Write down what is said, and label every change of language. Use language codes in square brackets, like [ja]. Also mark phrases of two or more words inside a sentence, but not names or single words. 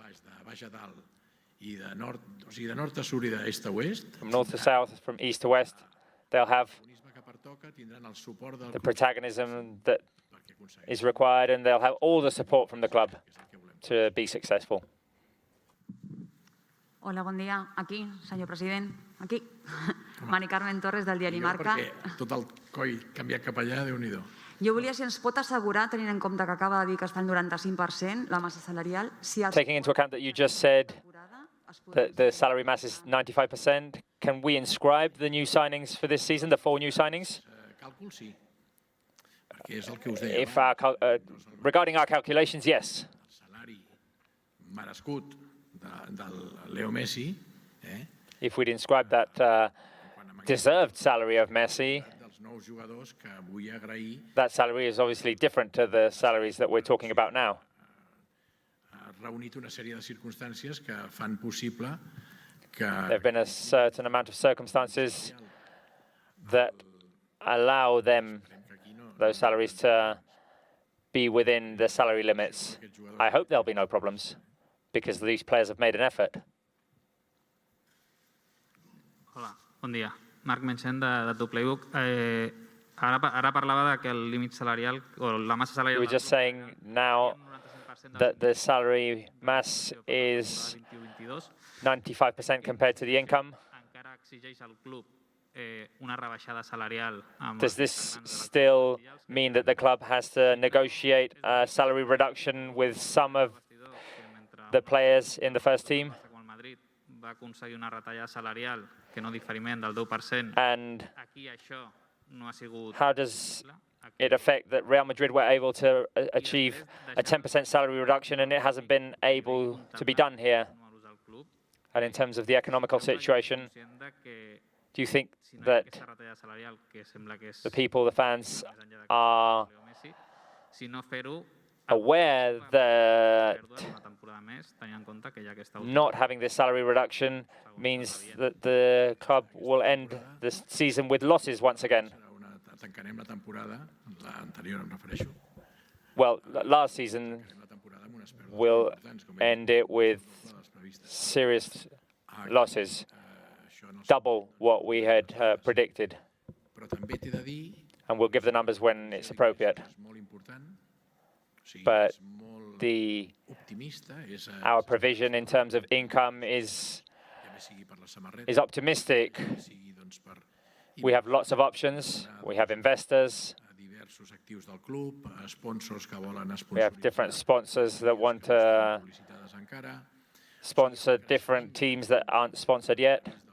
[en] From north to south, from east to west, they'll have the protagonism that is required, and they'll have all the support from the club to be successful. [ca] Hola, bon dia. Aquí, senyor president. Aquí. Mari Carmen Torres, del diari Marca. Perquè tot el coll canviat cap allà, Déu-n'hi-do. Jo volia, si ens pot assegurar, tenint en compte que acaba de dir que està al 95%, la massa salarial, si els... [en] Taking into account that you just said that the salary mass is 95%, can we inscribe the new signings for this season, the 4 new signings? [ca] Càlcul, sí. Perquè és el que us deia. [en] If regarding our calculations, yes. [ca] El salari merescut del Leo Messi, [en] If we'd inscribe that deserved salary of Messi, [ca] dels nous jugadors que vull agrair, [en] that salary is obviously different to the salaries that we're talking about now. [ca] ha reunit una sèrie de circumstàncies que fan possible que [en] There have been a certain amount of circumstances that allow them, those salaries, to be within the salary limits. I hope there'll be no problems, because these players have made an effort. [ca] Hola, bon dia. Marc Menchen, de Tu Playbook. Ara parlava que el límit salarial, o la massa salarial... [en] We were just saying now that the salary mass is 95% compared to the income. [ca] Encara exigeix al club una rebaixada salarial. [en] Does this still mean that the club has to negotiate a salary reduction with some of the players in the first team? [ca] Va aconseguir una retallada salarial que no diferiment del 10%. [en] And [ca] Aquí això no ha sigut... [en] how does it affect that Real Madrid were able to achieve a 10% salary reduction and it hasn't been able to be done here? And in terms of the economical situation, do you think that the people, the fans, are aware that not having this salary reduction means that the club will end the season with losses once again? [ca] tancarem la temporada, l'anterior em refereixo, [en] Well, last season we'll end it with serious losses, double what we had predicted. [ca] però també t'he de dir, [en] And we'll give the numbers when it's appropriate. [ca] és molt important, [en] but our provision in terms of income is optimistic. We have lots of options. We have investors. We have different sponsors that want to sponsor different teams that aren't sponsored yet.